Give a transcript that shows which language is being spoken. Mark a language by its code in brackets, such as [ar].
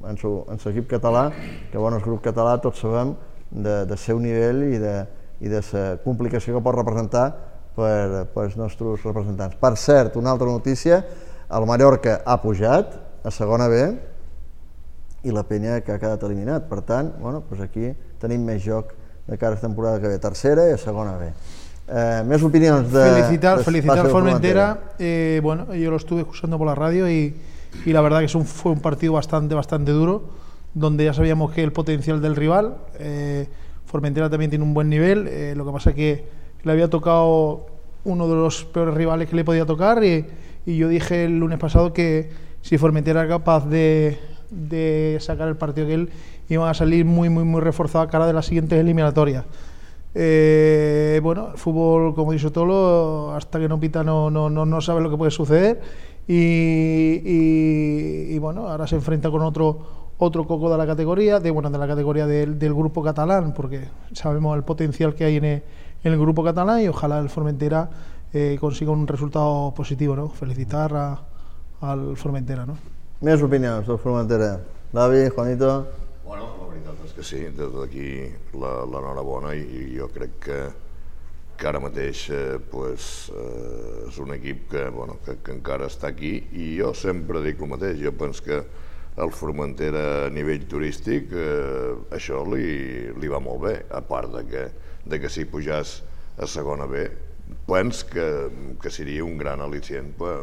[ca] En l'equip català, que bueno, el grup català tots sabem de seu nivell i de la complicació que pot representar per els nostres representants. Per cert, una altra notícia, el Mallorca ha pujat a segona B i la penya que ha quedat eliminat, per tant, bueno, pues aquí tenim més joc de cara a la temporada que ve, tercera i a segona B. Més opinions de... [es] Felicitar Formentera, bueno, yo lo estuve escuchando por la radio y la verdad que fue un partido bastante, bastante duro, donde ya sabíamos que el potencial del rival, Formentera también tiene un buen nivel, lo que pasa que le había tocado uno de los peores rivales que le podía tocar y yo dije el lunes pasado que si Formentera era capaz de sacar el partido que él iba a salir muy, muy, muy reforzado a cara de las siguientes eliminatorias. Bueno, el fútbol, como dice Tolo, hasta que no pita no sabe lo que puede suceder y bueno, ahora se enfrenta con otro coco de la categoría, del grupo catalán, porque sabemos el potencial que hay en el grupo catalán y ojalá el Formentera consiga un resultado positivo, ¿no? Felicitar al Formentera, ¿no? [ca] Més opinions del Formentera. David, Juanito... Bueno, la veritat és que sí, des d'aquí l'enhorabona i jo crec que ara mateix pues, és un equip que, bueno, que encara està aquí i jo sempre dic el mateix, jo penso que el Formentera a nivell turístic això li va molt bé, a part de que si pujàs a segona B, penso que seria un gran al·licient